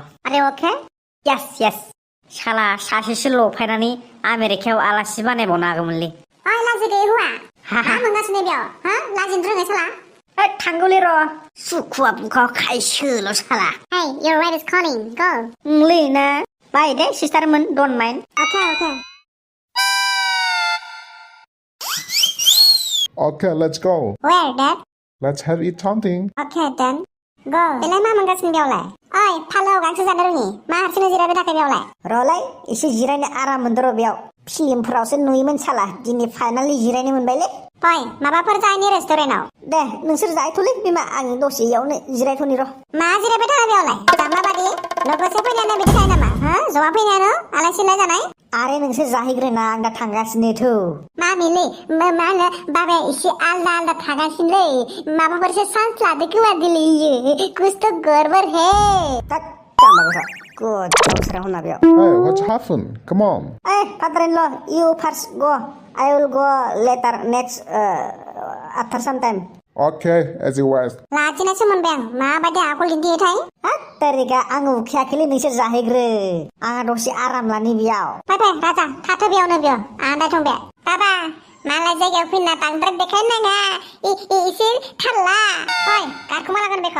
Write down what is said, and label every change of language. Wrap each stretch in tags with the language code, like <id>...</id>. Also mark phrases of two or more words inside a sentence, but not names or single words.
<en>Are you okay?</en> <brx>yes साला सासेसो लफायनानै आमेरिकायाव आलासि बानायबावनो हागौमोनलै ओइ लाजि गैयै हौवा मा मोनगासिनो बेयाव हा लाजिनो रोङै साला थांगौलै र' सुखुवा बुखाव खायसोल' साला</brx> <en>Hey, your wife is calling. Go.</en> <brx>लै ना बाय दे सिस्टारमोन</brx> <en>don't mind Okay. Okay, let's go. Where, Dad? Let's have eat something. Okay, then. Go.</en> <brx>बेलाय मा मोनगासिनो बेयावलाय ओइ फालोआव गांसो जानो रोङि मा हारसिंनो जिरायबाय थाखो बेयावलाय र'लाय एसे जिरायनो आराम मोनदों र' बेयाव फिल्मफोरावसो नुयोमोन साला दिनै फाइनालि जिरायनो मोनबायलै फै माबाफोर जायनि रेस्टुरेन्टआव दे नोंसोर जाहैथ'लै बिमा आं दसे इयावनो जिरायथ'नि र' मा जिरायबाय थाखो बेयावलाय जाम्बा बादि लोगोसे फैनायानो बिदि थायो नामा हो जमा फैनायानो आलासिलाय जानाय आरे नोंसोर जाहैग्रोना आं दा थांगासिनोथ' मा मिलै मा होनो बाबाया एसे आलदा थागासिनोलै माबाफोरसो चान्स लादो खोमा दिलै इयो</brx> <hi>कुछ तो गड़बड़ है</hi> <brx>थोद जाम्बा गथ' गोदावसोरा हरना बेयाव</brx> <en>Hey, what's happened? Come on. father-in-law you first go I will go later next after some time Okay, as you wish.</en> <brx>लाजिनायसो मोनबाय आं माबायदि आखल दिन्थियोथाय तारिका आं उखैयाखैलै नोंसोर जाहैग्रो आंहा दसे आराम लानि बेयाव फै राजा थाथो बेयावनो बेयाव आन्दा थंबे बाबा मालाय जायगायाव फैना बांद्राय देखायनो नाङा एसे थाल्ला फै गारखोमा लागोन बेखौ</brx>